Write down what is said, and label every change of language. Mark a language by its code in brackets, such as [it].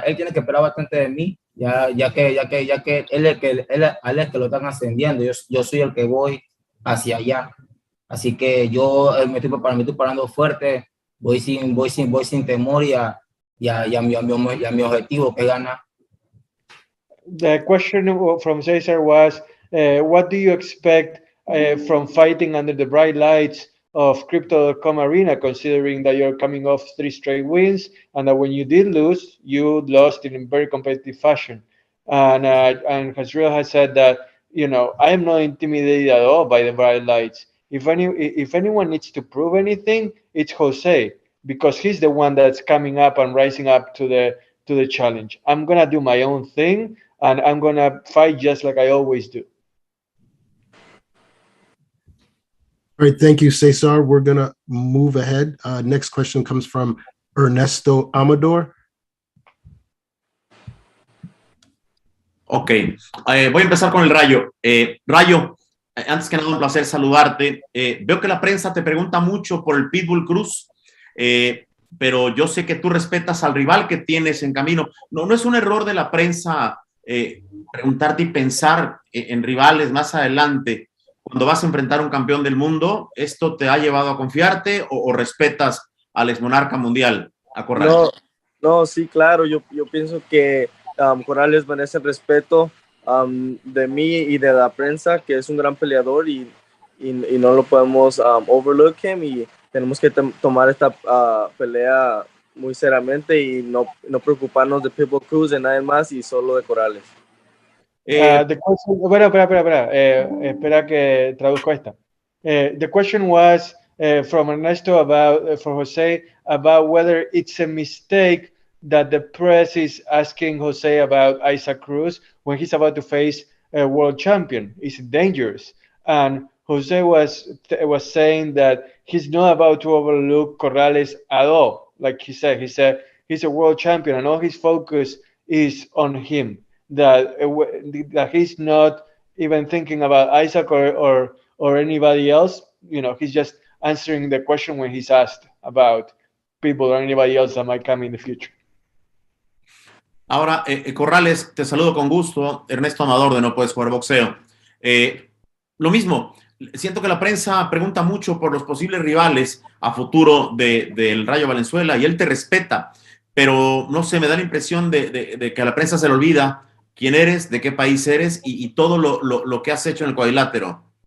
[es] Él tiene que esperar bastante de mí, ya que él es que lo están ascendiendo. Yo soy el que voy hacia allá. Así que yo me estoy preparando fuerte. Voy sin temor y a mi objetivo, que gana. [en] The question from Cesar was, what do you expect from fighting under the bright lights of Crypto.com Arena, considering that you're coming off 3 straight wins, and that when you did lose, you lost in a very competitive fashion. And Jezreel has said that, I am not intimidated at all by the bright lights. If anyone needs to prove anything, it's Jose, because he's the one that's coming up and rising up to the challenge. I'm gonna do my own thing, and I'm gonna fight just like I always do. All right, thank you, Cesar. We're gonna move ahead. Next question comes from Ernesto Amador. [es] Ok, voy a empezar con el Rayo. Rayo, antes que nada, un placer saludarte. Veo que la prensa te pregunta mucho por el Pitbull Cruz, pero yo sé que tú respetas al rival que tienes en camino. No es un error de la prensa preguntarte y pensar en rivales más adelante cuando vas a enfrentar a un campeón del mundo. ¿Esto te ha llevado a confiarte o respetas al exmonarca mundial, a Corrales? No, sí, claro. Yo pienso que Corrales merece el respeto de mí y de la prensa, que es un gran peleador y no lo podemos [en] overlook him, [es] y tenemos que tomar esta pelea muy seriamente y no preocuparnos de Pitbull Cruz, de nadie más, y solo de Corrales. [en] The question, [es] espera que traduzco esta. [en] The question was from Ernesto for Jose about whether it's a mistake that the press is asking Jose about Isaac Cruz when he's about to face a world champion. Is it dangerous? And Jose was saying that he's not about to overlook Corrales at all. Like he said he's a world champion, and all his focus is on him. That he's not even thinking about Isaac or anybody else. He's just answering the question when he's asked about Pitbull or anybody else that might come in the future. [es] Ahora, Corrales, te saludo con gusto. Ernesto Amador de No Puedes Jugar Boxeo. Lo mismo, siento que la prensa pregunta mucho por los posibles rivales a futuro del Rayo Valenzuela y él te respeta, pero no sé, me da la impresión de que a la prensa se le olvida quién eres, de qué país eres y todo lo que has hecho en el cuadrilátero.